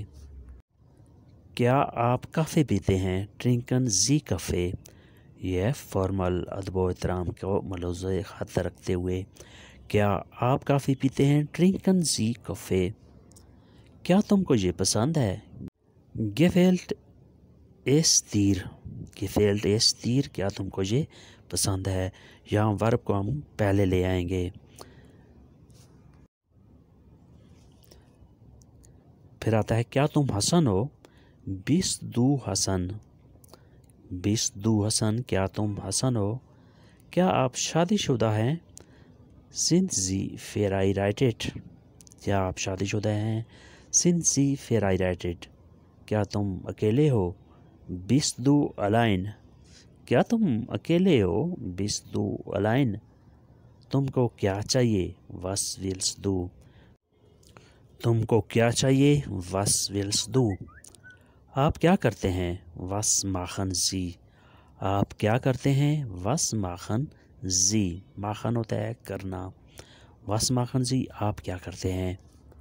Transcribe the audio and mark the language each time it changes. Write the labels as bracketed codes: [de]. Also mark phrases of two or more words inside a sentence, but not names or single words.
[ur] کیا آپ کافی پیتے ہیں؟ [de] Trinken Sie Kaffee. [ur] یہ فارمل ادب و احترام کو ملحوظ خط رکھتے ہوئے کیا آپ کافی پیتے ہیں؟ [de] Trinken Sie Kaffee. [ur] کیا تم کو یہ پسند ہے؟ [de] Gefällt es dir. Gefällt es dir. [ur] کیا تم کو یہ پسند ہے؟ یہاں ورب کو ہم پہلے لے آئیں گے. پھر آتا ہے کیا تم حسن ہو؟ [de] Bist du Hasan. Bist du Hasan. [ur] کیا تم حسن ہو؟ کیا آپ شادی شدہ ہیں؟ [de] Sind Sie verheiratet. [ur] کیا آپ شادی شدہ ہیں؟ [de] Sind Sie verheiratet. [ur] کیا تم اکیلے ہو؟ [de] Bist du allein. [ur] کیا تم اکیلے ہو؟ [de] Bist du allein. [ur] تم کو کیا چاہیے؟ [de] Was willst du. [ur] تم کو کیا چاہیے؟ [de] Was willst du. [ur] آپ کیا کرتے ہیں؟ [de] Was machen Sie. [ur] آپ کیا کرتے ہیں؟ [de] Was machen Sie. [ur] machen ہوتا ہے کرنا. [de] Was machen Sie. [ur] آپ کیا کرتے ہیں؟